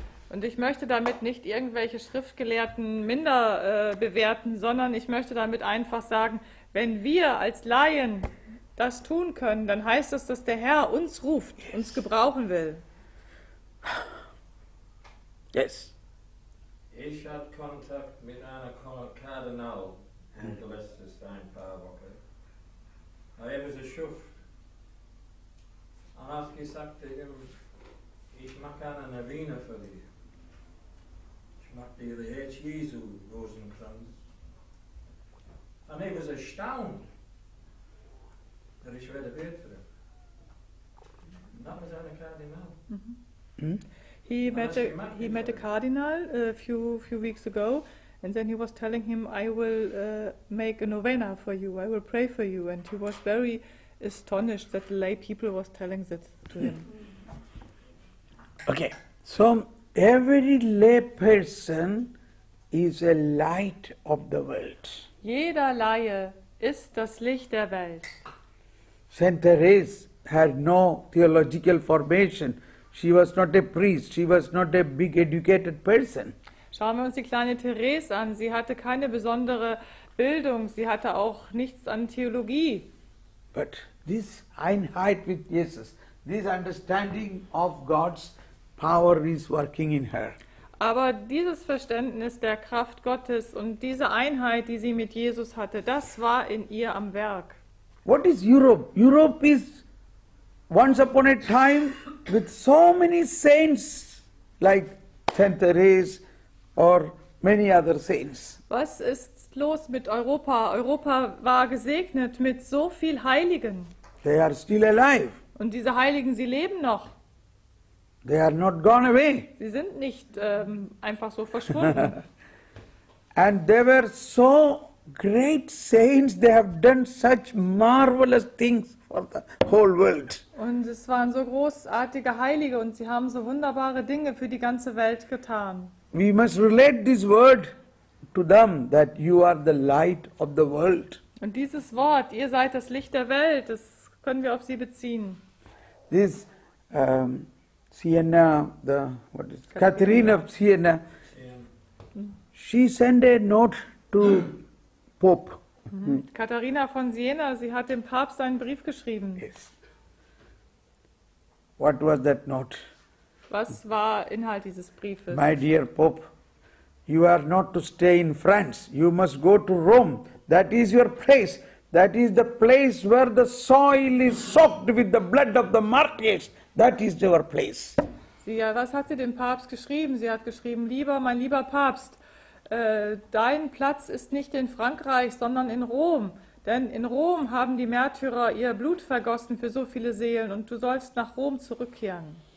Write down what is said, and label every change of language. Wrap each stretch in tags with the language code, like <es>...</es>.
<de>Und ich möchte damit nicht irgendwelche Schriftgelehrten minder bewerten, sondern ich möchte damit einfach sagen, wenn wir als Laien das tun können, dann heißt das, dass der Herr uns ruft, uns gebrauchen will.</de> <en>Yes.</en> <de>Ich hatte Kontakt mit einer Kardinal in letztes ein paar Wochen. Er war ein Schuft. Und hat gesagt, ich mache eine Novene für dich. Ich mache dir die Herz Jesu Rosenkranz. Und er war erstaunt, dass ich werde beten für ihn. Und das war eine Kardinal.</de> <en>He met a cardinal a few weeks ago, And then he was telling him, I will make a novena for you, I will pray for you. And he was very astonished that the lay people was telling that to him. Okay, so every lay person is a light of the world.</en> <de>Jeder Laie ist das Licht der Welt.</de> <en>Saint Therese had no theological formation. She was not a priest. She was not a big educated person.</en> <de>Schauen wir uns die kleine Therese an. Sie hatte keine besondere Bildung. Sie hatte auch nichts an Theologie.</de> <en>But this Einheit with Jesus, this understanding of God's power is working in her.</en> <de>Aber dieses Verständnis der Kraft Gottes und diese Einheit, die sie mit Jesus hatte, das war in ihr am Werk.</de> <en>What is Europe? Europe is once upon a time with so many saints like Saint Therese or many other saints.</en> <de>Was ist los mit Europa? Europa war gesegnet mit so viel Heiligen.</de> <en>They are still alive.</en> <de>Und diese Heiligen, sie leben noch.</de> <en>They are not gone away.</en> <de>Sie sind nicht einfach so verschwunden.</de> <en>And they were so great saints, they have done such marvelous things for the whole world.</en> <de>Und es waren so großartige Heilige und sie haben so wunderbare Dinge für die ganze Welt getan.</de> <en>We must relate this word to them, that you are the light of the world.</en> <de>Und dieses Wort, ihr seid das Licht der Welt, das können wir auf sie beziehen.</de> <en>This Siena, Catherine of Siena, she sent a note to Pope.</en> <de>Katharina von Siena, sie hat dem Papst einen Brief geschrieben.</de> <en>Yes. What was that note?</en> <de>Was war Inhalt dieses Briefes?</de> <en>My dear Pope, you are not to stay in France. You must go to Rome. That is your place. That is the place where the soil is soaked with the blood of the martyrs. That is your place.</en> <de>Was hat sie dem Papst geschrieben? Sie hat geschrieben, mein lieber Papst, dein Platz ist nicht in Frankreich, sondern in Rom. Denn in Rom haben die Märtyrer ihr Blut vergossen für so viele Seelen und du sollst nach Rom zurückkehren.</de>